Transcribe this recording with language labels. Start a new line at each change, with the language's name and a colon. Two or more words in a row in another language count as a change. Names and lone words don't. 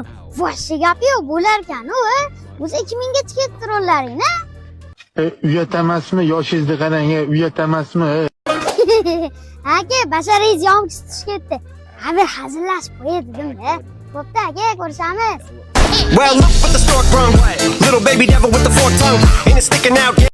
Uzbek: Vashchi gap yo'q, bo'lar ekan-ku, O'zi 2000 gacha ketdi rollaring-a? Uyat emasmi? Yoshingizni qarang, uyat emasmi? Aka, basharangiz yomg'ir tutishib ketdi. Ha, bir hazillashib qo'y dedim-da. Bo'pti aka, ko'rishamiz.
English: Well, look what the stork brung. Little baby devil with the forked tongue. And it's sticking out.